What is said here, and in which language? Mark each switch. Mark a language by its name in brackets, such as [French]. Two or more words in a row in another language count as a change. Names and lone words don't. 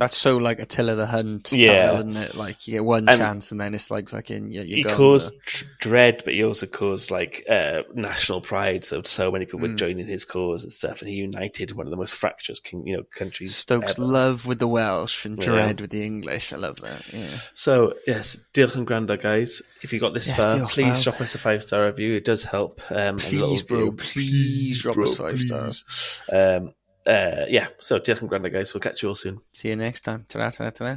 [English] that's so like Attila the Hun style, isn't it? Like you get one chance, and then it's like fucking he caused dread, but he also caused like national pride. So many people were joining his cause and stuff, and he united one of the most fractious countries. Stokes love with the Welsh and dread with the English. I love that. Yeah. So yes, [Welsh] diolch yn gwrando, [English] guys. If you got this far, please drop us a 5-star review. It does help. Please, bro, please drop us 5 stars. [Welsh] So diolch yn gwrando, [English] guys. We'll catch you all soon. See you next time. Ta-ra, ta-ra, ta-ra.